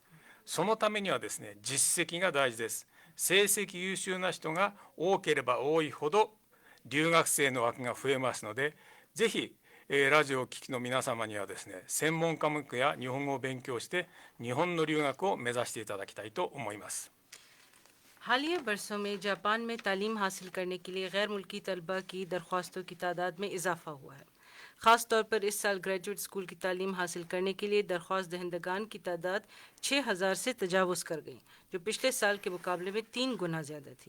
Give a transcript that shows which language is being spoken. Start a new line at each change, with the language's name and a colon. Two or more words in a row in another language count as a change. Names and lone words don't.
Japanese: そのためにはですね、実績が大事です。成績優秀な人が多ければ多いほど留学生の枠が増えますので、ぜひラジオを聴きの皆様にはですね、専門科目や日本語を勉強して日本の留学を目指していただきたいと思います。
Urdu: حالیہ برسوں میں جاپان میں تعلیم حاصل کرنے کے لیے غیر ملکی طلبہ کی درخواستوں کی تعداد میں اضافہ ہوا ہے. خاص طور پر اس سال
English: graduate school
Urdu: کی تعلیم حاصل کرنے کے لیے درخواست دہندگان کی تعداد 6000 سے تجاوز کر گئی، جو پچھلے سال کے مقابلے میں 3 گنا زیادہ تھی.